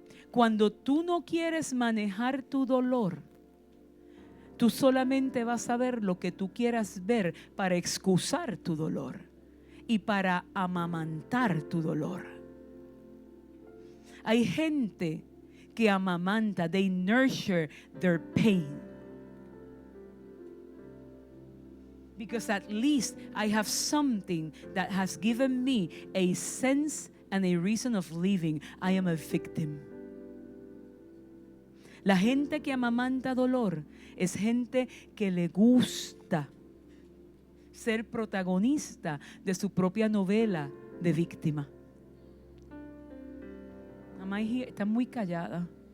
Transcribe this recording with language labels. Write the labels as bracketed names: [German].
[Spanish] Cuando tú no quieres manejar tu dolor, tú solamente vas a ver lo que tú quieras ver para excusar tu dolor y para amamantar tu dolor. Hay gente que amamanta, [English] they nurture their pain. Because at least I have something that has given me a sense and a reason of living. I am a victim. [Spanish] La gente que amamanta dolor es gente que le gusta ser protagonista de su propia novela de víctima. Mamá está muy callada.